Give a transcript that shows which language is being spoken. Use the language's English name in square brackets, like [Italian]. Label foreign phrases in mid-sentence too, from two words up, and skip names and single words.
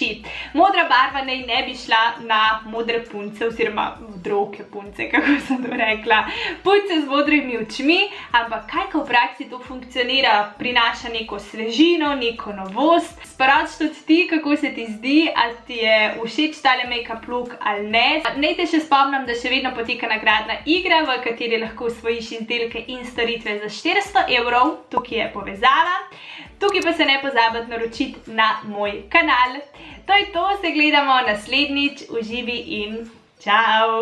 [Slovenian] Modra barva naj ne bi šla na modre punce oziroma modroke punce, kako sem to rekla. Punce z modrimi očmi, ampak kaj, ko v praksi to funkcionira, prinaša neko svežino, neko novost. Sporoči tudi ti, kako se ti zdi, ali ti je všeč tale [English] make-up look [Slovenian] ali ne. Naj te še spomnim, da še vedno poteka nagradna igra, v kateri lahko osvojiš izdelke in storitve za 400 €, tukaj je povezava. Tukaj pa se ne pozabiti naročiti na moj kanal. To je to, se gledamo naslednjič, uživi in čau!